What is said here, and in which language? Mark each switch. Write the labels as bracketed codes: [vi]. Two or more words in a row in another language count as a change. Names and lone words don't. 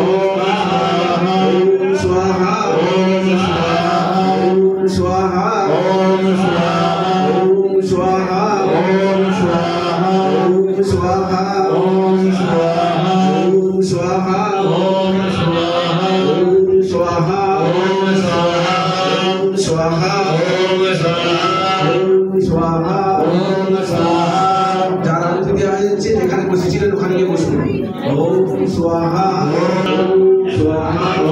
[sa] ओम स्वाहा ओम स्वाहा ओम स्वाहा स्वाहा ओम स्वाहा ओम स्वाहा ओम स्वाहा ओम स्वाहा [bn] যারা থেকে আসছে এখানে বসেছিলেন ওখানে গিয়ে বসুন [sa] ওম স্বাহা ওম স্বাহা